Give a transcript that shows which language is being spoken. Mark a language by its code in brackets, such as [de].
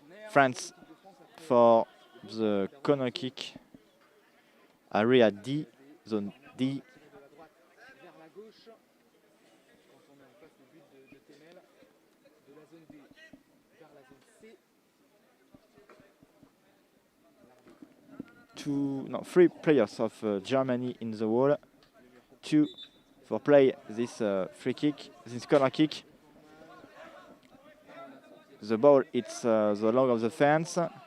[en] France for the corner kick. Area D, zone D. [fr] Vers la gauche, quand on est en face des buts de Temel, de la zone B vers la zone C. [en] Three players of Germany in the wall. 2 for play this free kick, this corner kick. The ball, it's the long of the fence.